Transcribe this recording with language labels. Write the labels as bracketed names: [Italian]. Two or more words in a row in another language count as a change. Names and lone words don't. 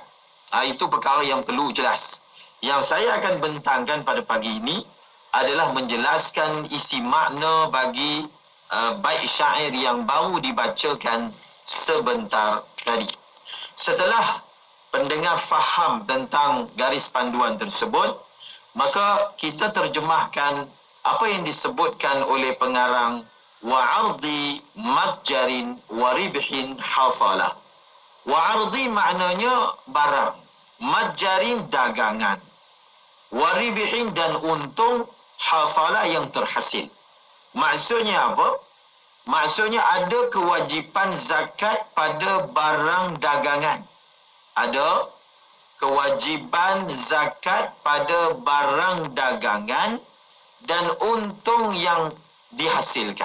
[Malay] Itu perkara yang perlu jelas. Yang saya akan bentangkan pada pagi ini adalah menjelaskan isi makna bagi bait syair yang baru dibacakan sebentar tadi. Setelah pendengar faham tentang garis panduan tersebut, maka kita terjemahkan apa yang disebutkan oleh pengarang [Arabic] وعرض متجر وربح حصلا. [Malay] Wa'ardi maknanya barang, matjarin dagangan, waribihin dan untung, hasalah yang terhasil. Maksudnya apa? Maksudnya ada kewajipan zakat pada barang dagangan. Ada kewajipan zakat pada barang dagangan dan untung yang dihasilkan.